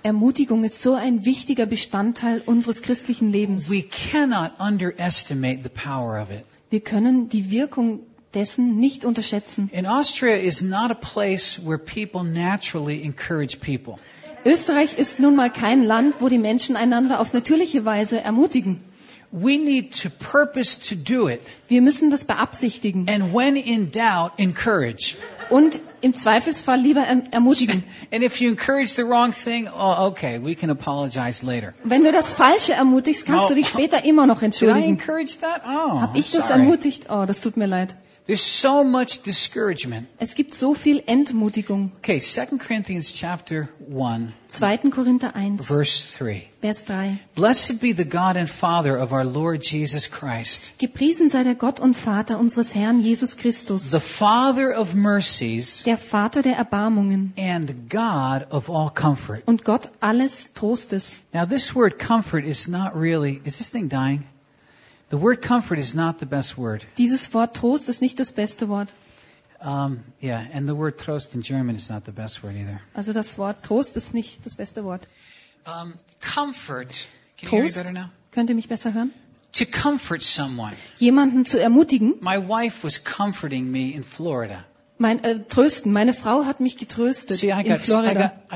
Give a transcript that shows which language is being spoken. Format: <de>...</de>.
<de>Ermutigung ist so ein wichtiger Bestandteil unseres christlichen Lebens.</de> <en>We cannot underestimate the power of it.</en> <de>Wir können die Wirkung dessen nicht unterschätzen.</de> <en>In Austria is not a place where people naturally encourage people.</en> <de>Österreich ist nun mal kein Land, wo die Menschen einander auf natürliche Weise ermutigen.</de> <en>We need to purpose to do it.</en> <de>Wir müssen das beabsichtigen.</de> <en>And when in doubt, encourage.</en> <de>Und im Zweifelsfall lieber ermutigen.</de> <en>And if you encourage the wrong thing, oh, okay, we can apologize later.</en> <de>Wenn du das Falsche ermutigst, kannst du dich später immer noch entschuldigen.</de> <en>Did I encourage that? Oh,</en> <de>hab ich das ermutigt? Oh, das tut mir leid.</de> <en>There's so much discouragement.</en> <de>Es gibt so viel Entmutigung.</de> <en>Okay, 2 Corinthians chapter 1.</en> <de>2. Korinther 1.</de> <en>Verse 3.</en> <de>Vers 3.</de> <en>Blessed be the God and Father of our Lord Jesus Christ.</en> <de>Gepriesen sei der Gott und Vater unseres Herrn Jesus Christus.</de> <en>The Father of mercies.</en> <de>Der Vater der Erbarmungen.</de> <en>And God of all comfort.</en> <de>Und Gott alles Trostes.</de> <en>Now this word comfort is not really, is this thing dying? The word comfort is not the best word.</en> <de>Dieses Wort Trost ist nicht das beste Wort.</de> <en>Yeah, and the word Trost in German is not the best word either.</en> <de>Also das Wort Trost ist nicht das beste Wort.</de> <en>Comfort. Can</en> <de>Trost?</de> <en>You hear me better now?</en> <de>Könnt ihr mich besser hören?</de> <en>To comfort someone.</en> <de>Jemanden zu ermutigen.</de> <en>My wife was comforting me in Florida.</en> <de>Trösten. Meine Frau hat mich getröstet in Florida.</de>